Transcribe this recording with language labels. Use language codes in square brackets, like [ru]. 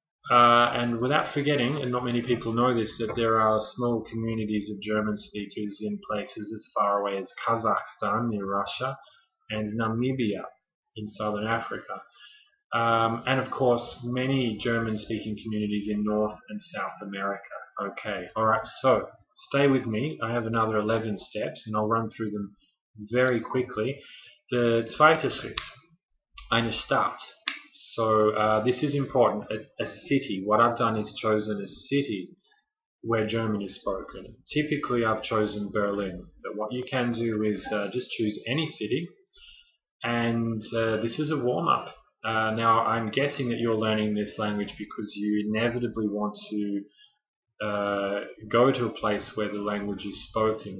[en] And without forgetting, and not many people know this, that there are small communities of German speakers in places as far away as Kazakhstan near Russia and Namibia in southern Africa. And of course, many German-speaking communities in North and South America. Okay, alright, so stay with me. I have another 11 steps and I'll run through them very quickly. [de] The zweite Schritt, eine Stadt. [en] So this is important, a city. What I've done is chosen a city where German is spoken. Typically I've chosen Berlin, but what you can do is just choose any city. And this is a warm-up. Now, I'm guessing that you're learning this language because you inevitably want to go to a place where the language is spoken.